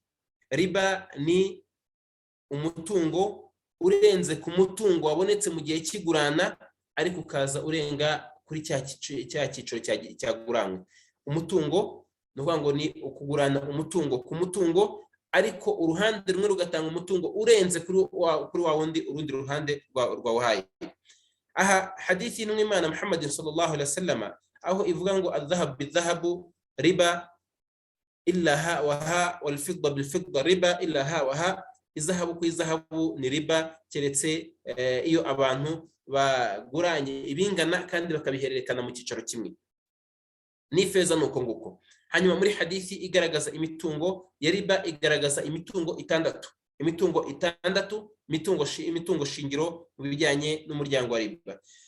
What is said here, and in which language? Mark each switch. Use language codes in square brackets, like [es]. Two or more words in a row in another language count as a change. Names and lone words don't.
[rw] Riba ni umutungo urenze ku mutungo wabonetse mu gihe cy'igurana, ariko ukaza urenga kuri cya cyiciro cyaguranywe. Umutungo ni ukuvuga ngo ni ukugurana umutungo ku mutungo, ariko uruhande rumwe rugatanga umutungo urenze kuri wa wundi urundi ruhande rwawuhaye. Aha hadithi y'Imana Muhammad [ar] صلى الله عليه وسلم [rw] aho ivuga ngo [ar] الذهب بالذهب ربا إلا هاء وهاء والفضة بالفضة ربا إلا هاء وهاء [rw] izahabu ku izahabu ni riba, keretse iyo abantu baguranye ibingana kandi bakabihererekana mu cyicaro kimwe. N'ifeza nuko nguko. Hanyuma muri hadithi igaragaza imitungo ya riba igaragaza imitungo itandatu, imitungo shingiro mu bijyanye n'umuryango wa riba.